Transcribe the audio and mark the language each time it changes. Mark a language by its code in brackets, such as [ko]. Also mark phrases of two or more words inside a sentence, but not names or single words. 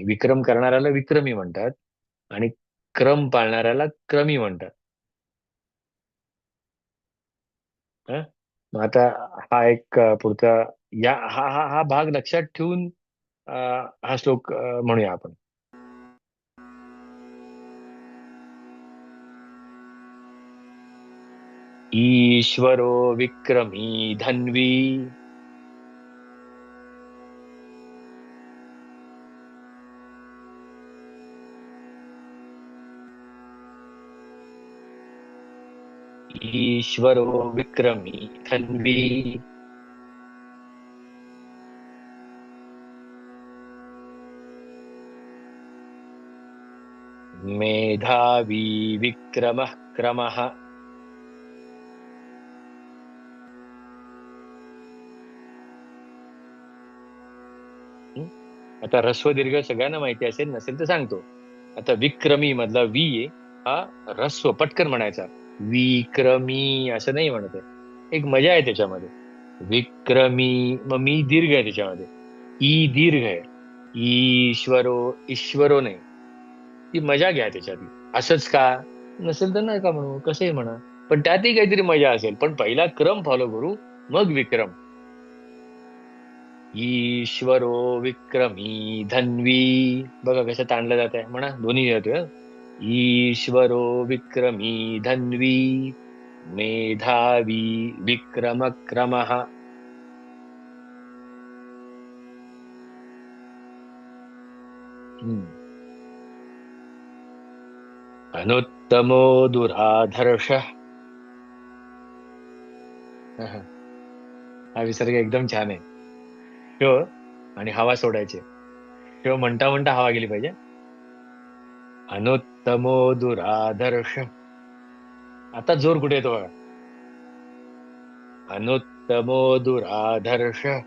[mr] विक्रम करणाऱ्याला विक्रमी म्हणतात आणि क्रम पाळणाऱ्याला क्रमी म्हणतात. हं? मग आता हा एक पुढचा या हा हा हा भाग लक्षात ठेवून अ, हा श्लोक म्हणूया आपण. [sa] ईश्वरो विक्रमी धन्वी. ईश्वरो विक्रमी धन्वी. मेधावी विक्रमः क्रमः. हं? [mr] आता ऱ्हस्व दीर्घ सगळ्यांना माहिती असेल, नसेल तर सांगतो. आता विक्रमी मधला वी आहे, हा ऱ्हस्व पटकन म्हणायचा. विक्रमी असं नाही म्हणत आहे. एक मजा आहे त्याच्यामध्ये. विक्रमी, मग मी दीर्घ आहे त्याच्यामध्ये. ई दीर्घ आहे. ईश्वरो, ईश्वरो नाही. ती मजा घ्या त्याच्यातली. असंच का? नसेल तर नका म्हणू, कसंही म्हणा. पण त्यातही काहीतरी मजा असेल. पण पहिला क्रम फॉलो करू, मग विक्रम. [sa] ईश्वरो विक्रमी धन्वी. [mr] बघा कसं ताणलं जात आहे, म्हणा दोन्ही येतोय. [sa] ईश्वरो विक्रमी धन्वी. मेधावी विक्रम क्रमः. हम्म. अनुत्तमो दुराधर्ष. [mr] हा विसर्ग एकदम छान आहे. श आणि हवा सोडायचे. श म्हणता म्हणता हवा गेली पाहिजे. [sa] अनुत्तमो दुरादर्श. [mr] आता जोर कुठे येतो बघा. [sa] अनुत्तमो दुरादर्श.